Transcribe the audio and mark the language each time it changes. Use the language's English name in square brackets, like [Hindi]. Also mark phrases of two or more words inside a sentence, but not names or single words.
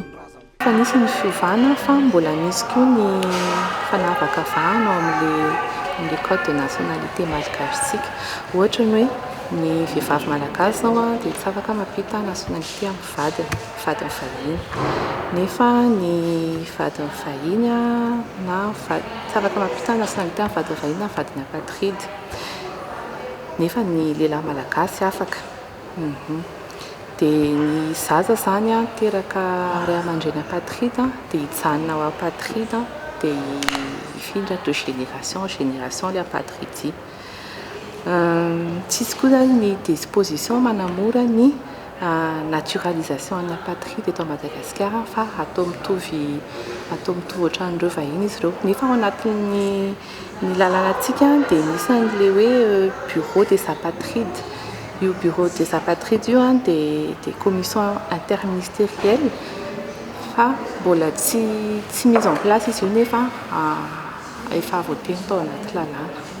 [Malagasy] fa nisy ny fiovana fa mbola misy koa ny fanavakavahana ao amin'ny [French] code de nationalité [Malagasy] malagasitsika ohatra ny hoe ny vehivavy malagasy zao dia tsy afaka mampita nationalité amin'ny vadiny vahiny nefa ny vadiny vahiny na tsy afaka mampita nationalité amin'ny vadiny vahiny na vadiny apatride nefa ny lehilahy malagasy afaka dia ny zaza zany teraka ray aman-dreny apatride dia hijanona ao apatride dia hifindra [French] de génération en génération le apatride [Malagasy] tsisy koa zany ny disposition manamora ny naturalisation ny apatride eto Madagasikara fa atao mitovy ohatran'ireo vahiny izy ireo nefa ao anatin'ny lalànantsika dia misy an'le hoe [French] bureau des apatrides [Malagasy] io [French] bureau des apatrides [Malagasy] io dia [French] commission interministérielle [Malagasy] fa mbola tsy [French] mise en place [Malagasy] izy io nefa efa voateny tao anaty lalàna